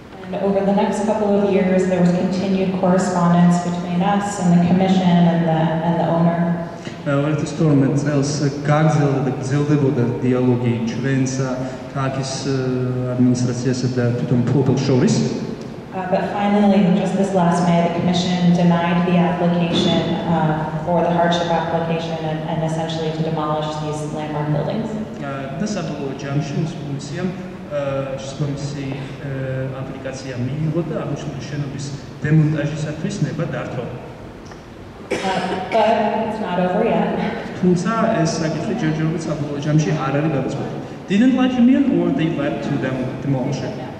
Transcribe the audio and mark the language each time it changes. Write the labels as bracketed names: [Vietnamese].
[English] And over the next couple of years, there was continued correspondence between us and the commission and the owner. [Georgian] 2012 წელს გაგრძელდა და გრძელდებოდა დიალოგი ჩვენს ქალაქის ადმინისტრაციასა და თვითონ მფლობელს შორის. [English] But finally, just this last May, the commission denied the application for the hardship application and essentially to demolish these landmark buildings. [Georgian] და საბოლოო ჯამში კომისიამ შესაბამისი აპლიკაცია მიიღო და აღნიშნული შენობის დემონტაჟისათვის ნება დართო. [English] But it's not over yet. [Georgian] თუმცა ეს საკითხი ჯერჯერობით საბოლოო ჯამში არ არის გადაწყვეტილი. [English] Didn't like Union or they like to demolish it?